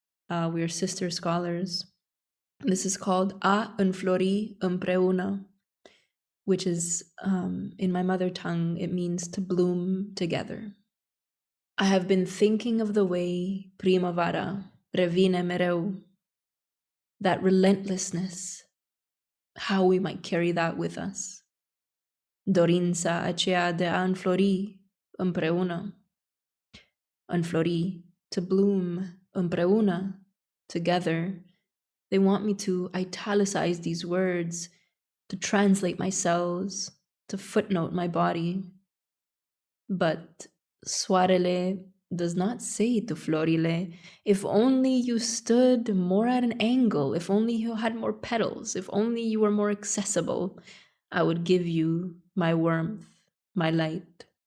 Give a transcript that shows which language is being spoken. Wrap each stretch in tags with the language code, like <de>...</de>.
<en>We are sister scholars. This is called</en> <ro>A înflori împreună,</ro> <en>which is, in my mother tongue, it means to bloom together. I have been thinking of the way</en> <ro>primăvara revine mereu,</ro> <en>that relentlessness, how we might carry that with us.</en> <ro>Dorința aceea de a înflori împreună.</ro> <en>Înflori, to bloom, împreună, together. They want me to italicize these words, to translate my cells, to footnote my body. But</en> <ro>soarele</ro> <en>does not say to</en> <ro>florile,</ro> <en>if only you stood more at an angle, if only you had more petals, if only you were more accessible, I would give you my warmth, my light.</en>